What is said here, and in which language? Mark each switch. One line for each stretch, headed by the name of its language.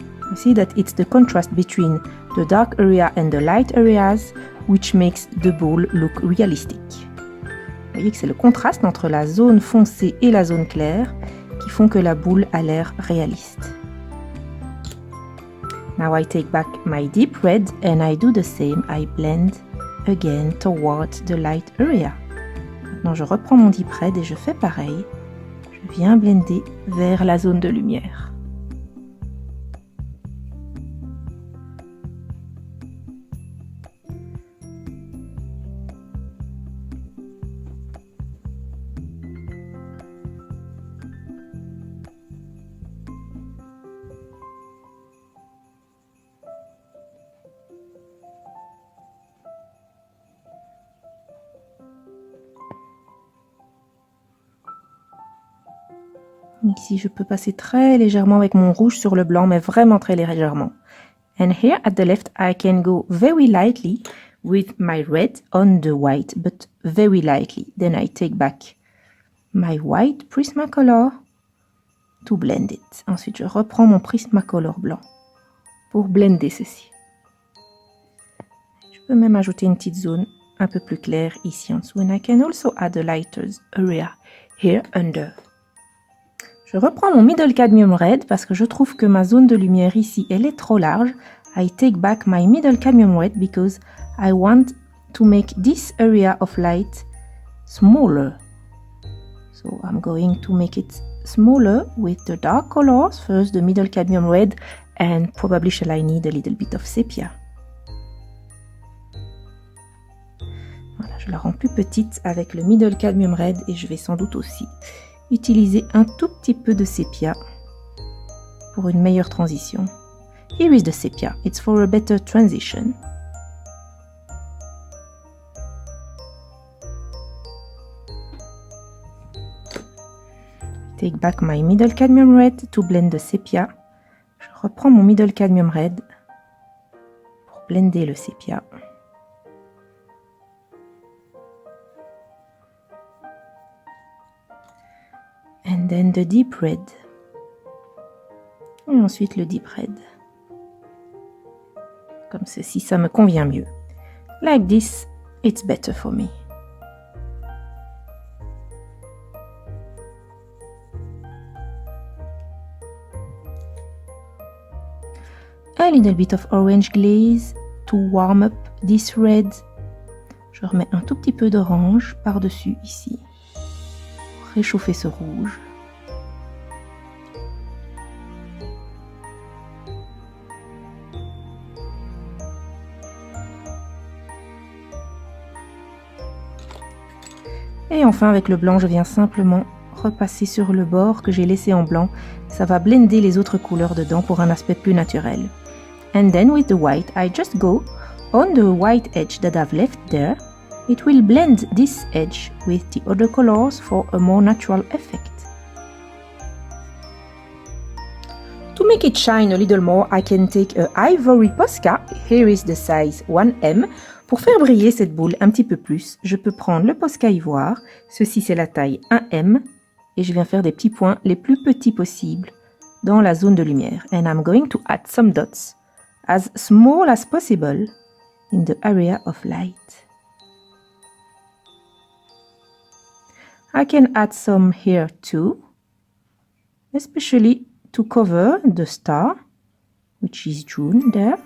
English: You see that it's the contrast between the dark area and the light areas which makes the ball look realistic.
French: Vous voyez que c'est le contraste entre la zone foncée et la zone claire qui font que la boule a l'air réaliste.
English: Now I take back my deep red and I do the same. I blend again towards the light area.
French: Maintenant je reprends mon deep red et je fais pareil. Je viens blender vers la zone de lumière. Ici, je peux passer très légèrement avec mon rouge sur le blanc, mais vraiment très légèrement.
English: And here at the left, I can go very lightly with my red on the white, but very lightly. Then I take back my white Prismacolor to blend it.
French: Ensuite, je reprends mon Prismacolor blanc pour blender ceci. Je peux même ajouter une petite zone un peu plus claire ici en dessous.
English: And I can also add a lighter area here under.
French: Je reprends mon middle cadmium red parce que je trouve que ma zone de lumière ici, elle est trop large.
English: I take back my middle cadmium red because I want to make this area of light smaller. So I'm going to make it smaller with the dark colors. First the middle cadmium red and probably shall I need a little bit of sepia.
French: Voilà, je la rends plus petite avec le middle cadmium red et je vais sans doute aussi utiliser un tout petit peu de sépia pour une meilleure transition.
English: Here is the sepia. It's for a better transition. Take back my middle cadmium red to blend the sepia.
French: Je reprends mon middle cadmium red pour blender le sépia.
English: And then the deep red.
French: Et ensuite le deep red. Comme ceci, ça me convient mieux.
English: Like this, it's better for me. a little bit of orange glaze to warm up this red.
French: Je remets un tout petit peu d'orange par-dessus ici, pour réchauffer ce rouge. Et enfin, avec le blanc, je viens simplement repasser sur le bord que j'ai laissé en blanc. Ça va blender les autres couleurs dedans pour un aspect plus naturel.
English: And then with the white, I just go on the white edge that I've left there. It will blend this edge with the other colors for a more natural effect. To make it shine a little more, I can take a ivory Posca. Here is the size 1M.
French: Pour faire briller cette boule un petit peu plus, je peux prendre le Posca ivoire. Ceci, c'est la taille 1M. Et je viens faire des petits points les plus petits possibles dans la zone de lumière.
English: And I'm going to add some dots as small as possible in the area of light. I can add some here too, especially to cover the star, which is June there.